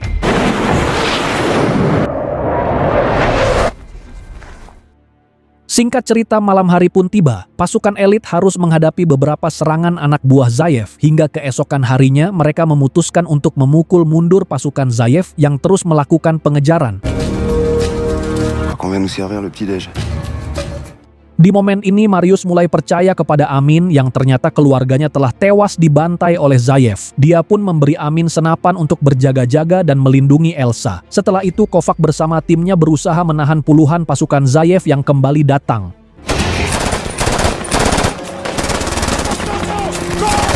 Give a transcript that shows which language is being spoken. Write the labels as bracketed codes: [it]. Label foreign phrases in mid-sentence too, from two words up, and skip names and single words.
[id] Singkat cerita, malam hari pun tiba. Pasukan elit harus menghadapi beberapa serangan anak buah Zayev. Hingga keesokan harinya, mereka memutuskan untuk memukul mundur pasukan Zayev yang terus melakukan pengejaran. [fr] On vient nous servir le petit-déj. [id] Di momen ini, Marius mulai percaya kepada Amin yang ternyata keluarganya telah tewas dibantai oleh Zayev. Dia pun memberi Amin senapan untuk berjaga-jaga dan melindungi Elsa. Setelah itu, Kovac bersama timnya berusaha menahan puluhan pasukan Zayev yang kembali datang.